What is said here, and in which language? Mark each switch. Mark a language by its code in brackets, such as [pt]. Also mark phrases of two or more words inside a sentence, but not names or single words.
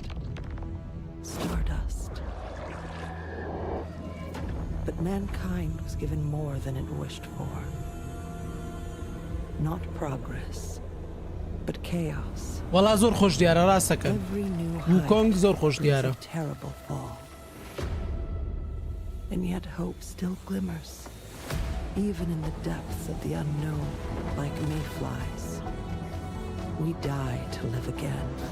[en] Stardust. But mankind was given more than it wished for. Not progress, but chaos. [ckb] والله زۆر خۆش دیارە ڕاستەکە هوکۆنگ زۆر خۆش دیارە [en] terrible fall. And yet hope still glimmers. Even in the depths of the unknown, like mayflies, we die to live again.